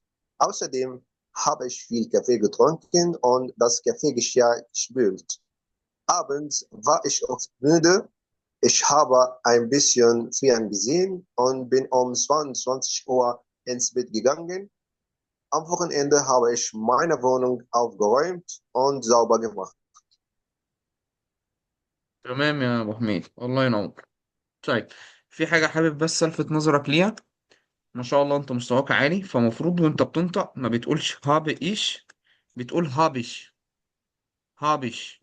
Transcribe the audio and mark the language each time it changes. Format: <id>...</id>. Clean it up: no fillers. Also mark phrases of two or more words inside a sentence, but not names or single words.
<de>Außerdem habe ich viel Kaffee getrunken und das Kaffeegeschirr gespült. Abends war ich oft müde. Ich habe ein bisschen Fernsehen gesehen und bin um 22 Uhr ins Bett gegangen. Am Wochenende habe ich meine Wohnung aufgeräumt und sauber gemacht.</de> <ar>تمام يا ابو حميد، الله ينور. طيب، في حاجة حابب بس الفت نظرك ليها. ما شاء الله انت مستواك عالي، فمفروض وانت بتنطق ما بتقولش</ar> <de>hab ich,</de> <ar>بتقول هابش. هابش.</ar>